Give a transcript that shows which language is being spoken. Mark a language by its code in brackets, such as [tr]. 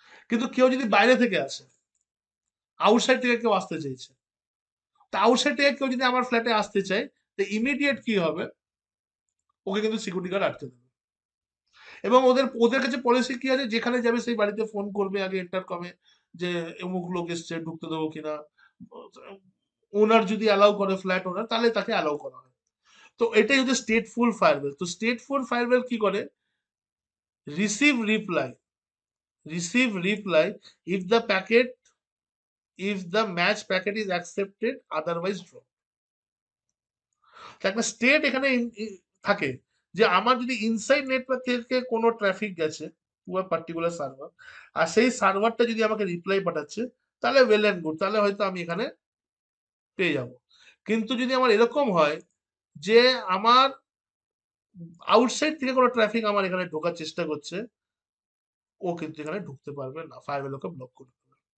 [bn] কিন্তু কেউ যদি বাইরে থেকে আসে, আউটসাইড থেকে কেউ আসতে চাইছে, তা আউটসাইড থেকে কেউ যদি আমার ফ্ল্যাটে আসতে চায়, তো ইমিডিয়েট কি হবে, ওকে কিন্তু সিকিউরিটি গার্ড আটকে দেবে। এবং ওদের ওদের কাছে পলিসি কি আছে, যেখানে যাবে সেই বাড়িতে ফোন করবে আগে ইন্টারকমে, যে অমুক লোক এসছে, ঢুকতে দেবো কিনা। ওনার যদি অ্যালাউ করে, ফ্ল্যাট ওনার, তাহলে তাকে অ্যালাউ করা হয়। তো এটাই হচ্ছে স্টেটফুল ফায়ারওয়েল। [en] তো stateful firewall [bn] কি করে, [en] Receive reply, receive reply if the packet, if the match packet is accepted, otherwise drop. [bn] তো একটা স্টেট এখানে থাকে, যে আমার যদি ইনসাইড নেটওয়ার্ক থেকে কোনো ট্রাফিক গেছে পুরো পার্টিকুলার সার্ভার, আর সেই সার্ভারটা যদি আমাকে রিপ্লাই পাঠাচ্ছে, তাহলে [en] well and good, [bn] তাহলে হয়তো আমি এখানে পেয়ে যাব। কিন্তু যদি আমার এরকম হয় যে আমার আউটসাইড থেকে কোনো ট্রাফিক আমার এখানে ঢোকার চেষ্টা করছে, ও কিন্তু এখানে ঢুকতে পারবে না, ফায়ারওয়েল ওকে ব্লক করে দেবে।